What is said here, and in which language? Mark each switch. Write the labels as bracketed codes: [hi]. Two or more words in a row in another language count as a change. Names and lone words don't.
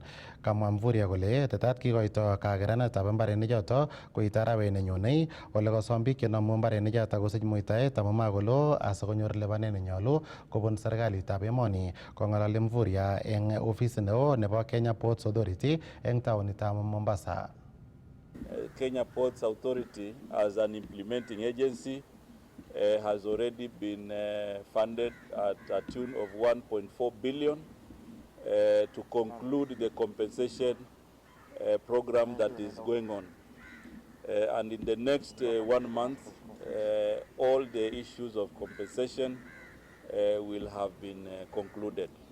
[kln] Kamwa Mvurya kole tetat kikoito kakerenetab mbarenichoto koite arawet nenyonei ole kosom biik chenomu mbarenichoto kosich muitaet amu makolo asikonyor lipanet nenyolu kobun serikalitab emoni. Kong'alali Mvurya eng ofisit neo nebo Kenya Ports Authority eng taonitab Mombasa. [en] Kenya Ports Authority as an implementing agency has already been funded at a tune of 1.4 billion to conclude the compensation program that is going on. And in the next 1 month, all the issues of compensation will have been concluded.